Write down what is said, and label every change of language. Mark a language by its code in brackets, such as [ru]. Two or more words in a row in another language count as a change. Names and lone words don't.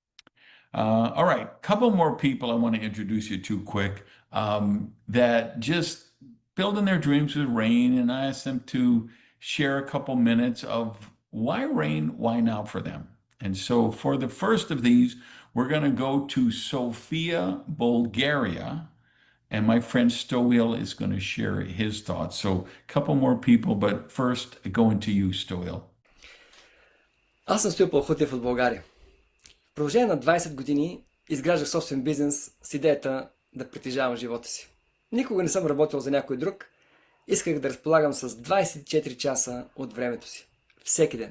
[en] All right, a couple more people I want to introduce you to quick that just building their dreams with Rain, and I asked them to share a couple minutes of why Rain, why now for them. And so for the first of these, we're going to go to Sofia, Bulgaria, and my friend Stoil is going to share his thoughts. So a couple more people, but first going to you, Stoil. [bg] Аз съм Стоил Пълхотев от България. В продължение на 20 години изграждах собствен бизнес с идеята да притежавам живота си. Никога не съм работил за някой друг. Исках да разполагам с 24 часа от времето си. Всеки ден.